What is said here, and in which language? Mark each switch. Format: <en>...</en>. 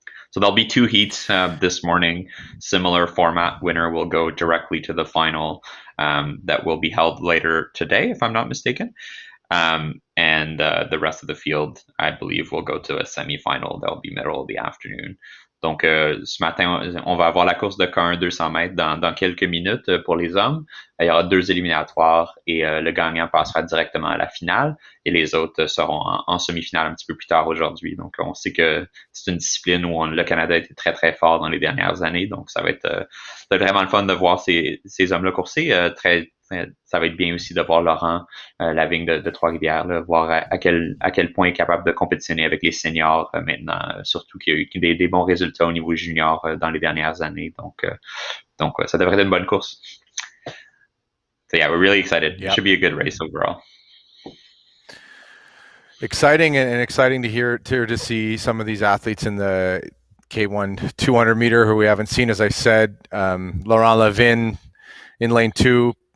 <en>So there'll be two heats this morning, similar format. Winner will go directly to the final that will be held later today, if I'm not mistaken. And the rest of the field, I believe, will go to a semi-final. That'll be middle of the afternoon.</en> <fr>Donc, ce matin, on va avoir la course de K1 200 mètres dans quelques minutes pour les hommes. Il y aura 2 éliminatoires et le gagnant passera directement à la finale et les autres seront en semi-finale un petit peu plus tard aujourd'hui. Donc, on sait que c'est une discipline où le Canada a été très, très fort dans les dernières années. Donc, ça va être vraiment le fun de voir ces hommes-là courser. Ça va être bien aussi de voir Laurent, la vigne de Trois-Rivières, voir à quel point il est capable de compétitionner avec les seniors maintenant, surtout qu'il y a eu des bons résultats au niveau junior dans les dernières années. Donc, ça devrait être une bonne course.</fr> <en>So yeah, we're really excited. Yep. It should be a good race overall. Exciting and exciting to see some of these athletes in the K1 200 meter who we haven't seen. As I said, Laurent Lavigne in lane 2.</en>